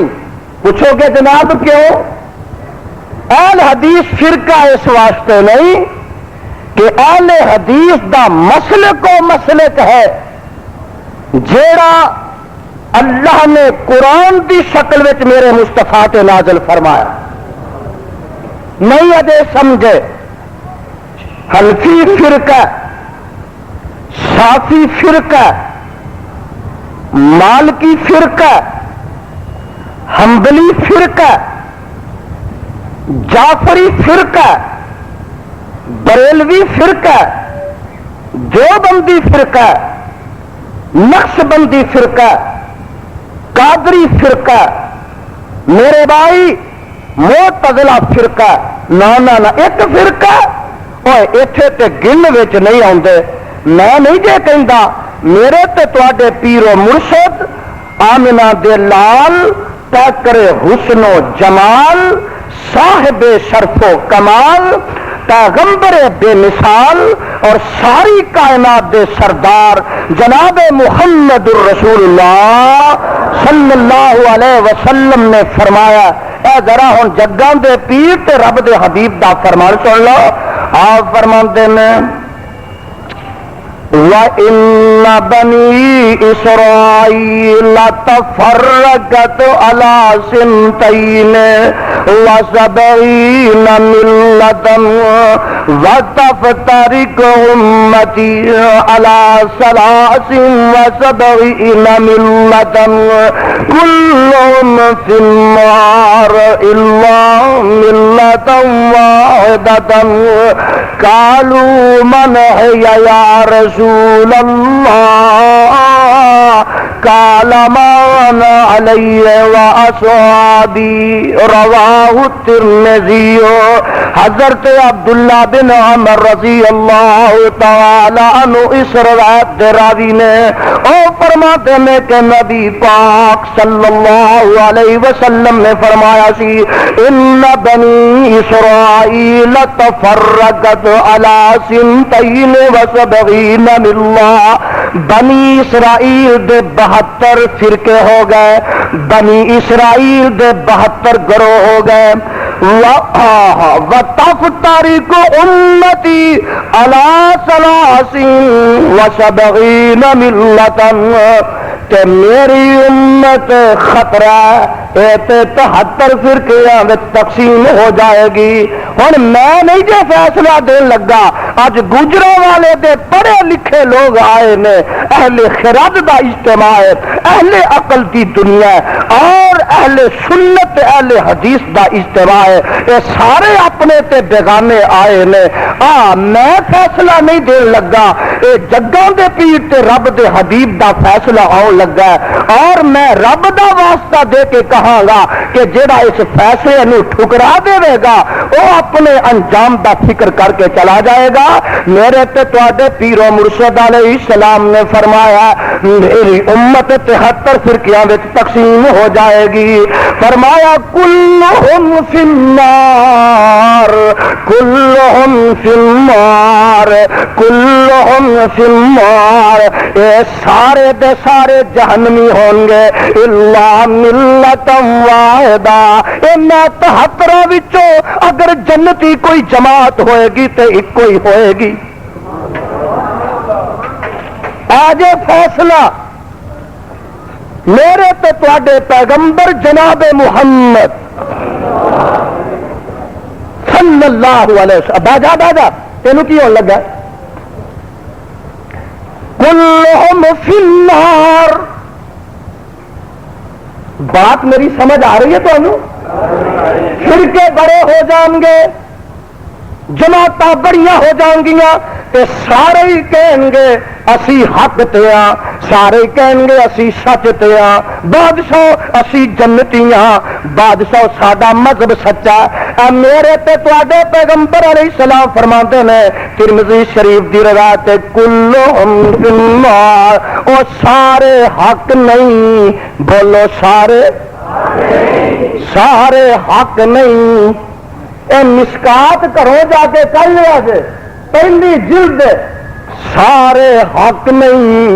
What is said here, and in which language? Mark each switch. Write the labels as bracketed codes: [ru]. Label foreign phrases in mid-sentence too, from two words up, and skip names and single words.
[pa] پوچھو گے جناب کیوں؟ اہل حدیث فرقہ اس واسطے نہیں کہ اہل حدیث دا مسلک و مسلک ہے جیڑا اللہ نے قرآن دی شکل وچ میرے مصطفیٰ تے نازل فرمایا. نہیں اجے سمجھے. حنفی فرقہ، شافی فرقہ، مالکی فرقہ، حنبلی فرقہ، جعفری فرقہ، بریلوی فرقہ، دیوبندی فرقہ، نقشبندی فرقہ، قادری فرقہ. میرے بھائی معتزلہ فرقہ نہ ایک فرقہ اوے ایتھے تے گن وچ نہیں آندے میں نہیں جے کہندا میرے تے تواڈے پیر و مرشد آمنہ دے لال پیکر حسن و جمال صاحب شرف و کمال پیغمبر بے مثال اور ساری کائنات دے سردار جناب محمد الرسول اللہ [ar] صلی اللہ علیہ وسلم [pa] نے فرمایا اے ذرا ہن جگاں دے پیر تے رب دے حبیب دا فرمان سن لو آپ فرماندے نے [ar] وَإِنَّ بَنِي إِسْرَائِيلَ تَفَرَّقَتْ عَلَى سِنْتَيْنِ وَسَبْعِينَ مِلَّةً وَتَفْتَرِقُ أُمَّتِي عَلَى ثَلَاثٍ وَسَبْعِينَ مِلَّةً كُلُّهُمْ فِي النَّارِ إِلَّا مِلَّةً وَاحِدَةً قَالُوا مَنْ هِيَ يَا رسول اللہ قال ما انا علی واصحابی رواہ الترمذی حضرت عبداللہ [pa] بن عمر [ar] رضی اللہ تعالی عنہ [pa] اس روایت دے راوی نے او فرماتے ہیں کہ نبی پاک [ar] صلی اللہ علیہ وسلم [pa] نے فرمایا سی [ar] ان بنی اسرائیل تفرقت علی سنتین وسبعین ملہ [pa] بنی اسرائیل دے 72 فرقے ہو گئے بنی اسرائیل دے 72 گروہ ہو گئے [ar] وَتَفْتَرِقُ أُمَّتِي عَلَى ثَلَاثٍ وَسَبْعِينَ مِلَّةً [pa] کہ میری امت خطرہ اے 73 فرقیاں میں تقسیم ہو جائے گی ہن میں نہیں جے فیصلہ دین لگا اج گجروں والے دے پڑھے لکھے لوگ آئے نے اہل خرد دا اجتماع ہے اہل عقل دی دنیا ہے اور اہل سنت اہل حدیث دا اجتماع ہے یہ سارے اپنے تے بیگانے آئے نے میں فیصلہ نہیں دین لگا اے جگاں دے پیر تے رب دے حبیب دا فیصلہ آؤ لگا ہے اور میں رب دا واسطہ دے کے کہاں گا کہ جڑا اس فیصلے نو ٹھکرا دے گا وہ اپنے انجام دا فکر کر کے چلا جائے گا میرے تے تواڈے پیر و مرشد [ar] علیہ السلام [pa] نے فرمایا میری امت 73 فرقیاں وچ تقسیم ہو جائے گی فرمایا [ar] کلہم فی النار کلہم فی النار کلہم فی النار [pa] اے سارے دے سارے جہنمی ہوں گے [ar] الا ملۃ واحدہ [pa] اے میں 73 وچوں اگر جنتی کوئی جماعت ہوئے گی تے ایک کوئی ہوئے گی آج فیصلہ میرے تے تواڈے پیغمبر جناب محمد [ar] صلی اللہ علیہ وسلم [pa] باجا تینوں کی ہون لگا [ar] کلہم فی النار [pa] بات میری سمجھ آ رہی ہے تو فرقے بڑے ہو جائیں گے جماعتاں بڑیاں ہو جائیں گیاں تے سارے ہی کہیں گے اسی حق تے ہاں سارے کہیں گے اسی سچ تے ہاں بادشاہ اسی جنتی ہاں بادشاہ ساڈا مذہب سچا ہے میرے تے تواڈے پیغمبر [ar] علیہ السلام [pa] فرماتے ہیں ترمذی شریف دی روایت [ar] کلہم فی النار [pa] او سارے حق نہیں بولو سارے حق نہیں اے مشکات کرو جا کے کر لیا جے پہلی جلد سارے حق نہیں